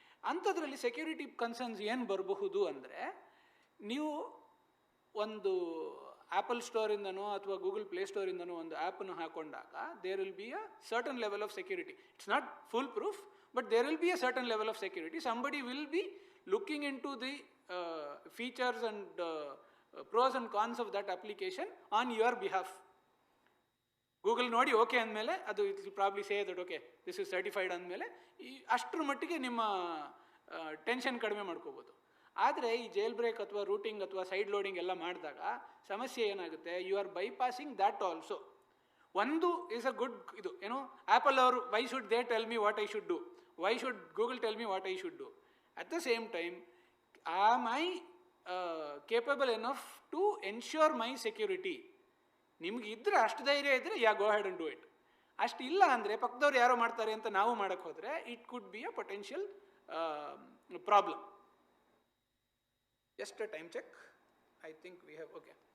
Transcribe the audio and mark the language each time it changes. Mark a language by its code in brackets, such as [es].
[kn] ಅಂಥದ್ರಲ್ಲಿ security concerns ಏನು ಬರಬಹುದು ಅಂದರೆ, ನೀವು ಒಂದು ಆ್ಯಪಲ್ ಸ್ಟೋರಿಂದನೋ ಅಥವಾ ಗೂಗಲ್ ಪ್ಲೇಸ್ಟೋರಿಂದನೋ ಒಂದು ಆ್ಯಪನ್ನು ಹಾಕೊಂಡಾಗ [en] There will be a certain level of security. It's not foolproof, but there will be a certain level of security. Somebody will be looking into the features and pros and cons of that application on your behalf. [kn] Google ನೋಡಿ okay ಅಂದಮೇಲೆ ಅದು [en] it will probably say that okay this is certified [kn] ಅಂದಮೇಲೆ ಅಷ್ಟರ ಮಟ್ಟಿಗೆ ನಿಮ್ಮ tension ಕಡಿಮೆ ಮಾಡ್ಕೋಬೋದು. ಆದರೆ ಈ ಜೇಲ್ ಬ್ರೇಕ್ ಅಥವಾ ರೂಟಿಂಗ್ ಅಥವಾ ಸೈಡ್ ಲೋಡಿಂಗ್ ಎಲ್ಲ ಮಾಡಿದಾಗ ಸಮಸ್ಯೆ ಏನಾಗುತ್ತೆ, [en] You are bypassing that also. ಒಂದು is a good [kn] ಇದು ಏನು, ಆ್ಯಪಲ್ ಅವರು [en] Why should they tell me what I should do, why should Google tell me what I should do? At the same time, am I capable enough to ensure my security? [kn] ನಿಮ್ಗೆ ಇದ್ರೆ ಅಷ್ಟು ಧೈರ್ಯ ಇದ್ದರೆ [en] Go ahead and do it. [kn] ಅಷ್ಟು ಇಲ್ಲ ಅಂದರೆ ಪಕ್ಕದವ್ರು ಯಾರೋ ಮಾಡ್ತಾರೆ ಅಂತ ನಾವು ಮಾಡೋಕ್ಕೆ ಹೋದರೆ [en] It could be a potential problem. Just a time check. I think we have okay.